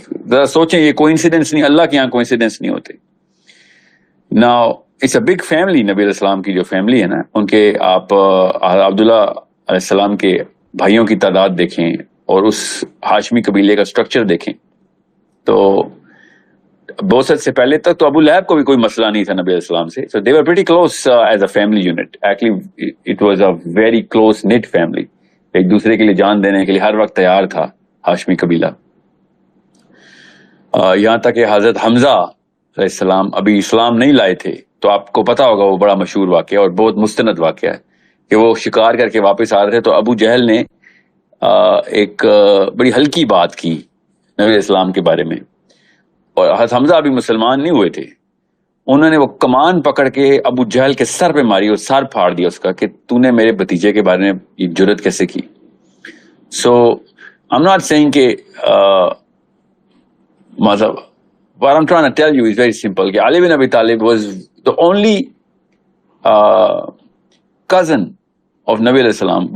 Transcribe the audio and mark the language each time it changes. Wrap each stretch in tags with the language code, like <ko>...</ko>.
<ur>ذرا سوچیں، یہ کوئنسیڈنس نہیں، اللہ کے یہاں کوئنسیڈنس نہیں ہوتے.</ur> <en>Now it's a big family.</en> <ur>نبی علیہ السلام کی جو فیملی ہے نا، ان کے آپ عبداللہ علیہ السلام کے بھائیوں کی تعداد دیکھیں اور اس ہاشمی قبیلے کا سٹرکچر دیکھیں تو بوست سے پہلے تک تو ابو لہب کو بھی کوئی مسئلہ نہیں تھا نبی علیہ السلام سے.</ur> <en>So they were pretty close as a family unit. Actually it was a very close knit family.</en> <ur>ایک دوسرے کے لیے جان دینے کے لیے ہر وقت تیار تھا ہاشمی قبیلہ. یہاں تک کہ حضرت حمزہ علیہ السلام ابھی اسلام نہیں لائے تھے، تو آپ کو پتا ہوگا وہ بڑا مشہور واقعہ اور بہت مستند واقعہ ہے کہ وہ شکار کر کے واپس آ رہے تھے تو ابو جہل نے ایک بڑی ہلکی بات کی نبی علیہ السلام کے بارے میں، اور حضرت حمزہ ابھی مسلمان نہیں ہوئے تھے. انہوں نے وہ کمان پکڑ کے ابو جہل کے سر پہ ماری اور سر پھاڑ دیا اس کا کہ تو نے میرے بھتیجے کے بارے میں یہ جرت کیسے کی.</ur> <en>so I'm not saying</en> <ur>کہ مطلب</ur> <en>what I'm trying to tell you is very simple کہ Ali bin Abi Talib was the only cousin of نبی علیہ السلام.</en>